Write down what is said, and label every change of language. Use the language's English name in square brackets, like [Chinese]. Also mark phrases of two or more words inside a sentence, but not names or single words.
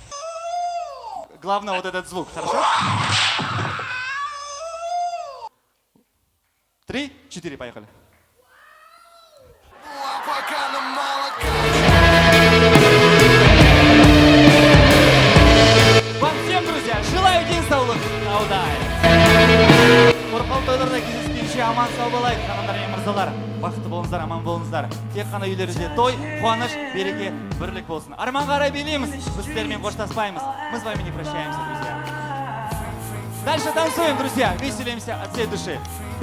[Russian] Главное вот этот звук, хорошо? 3, 4, поехали. Вам всем, друзья, желаю [Kazakh] денсаулық, аудай. Қорқау тойларда кездескенше аман сау болайық, ханымдар мен мырзалар. Бақытты болыңыздар, аман болыңыздар. Тек қана үйлеріңізде той, қуаныш, береке, бірлік болсын. Арман қарай билейміз, біз сіздермен қоштаспаймыз. [Russian] Мы с вами не прощаемся, друзья. Дальше танцуем, друзья, веселимся от всей души.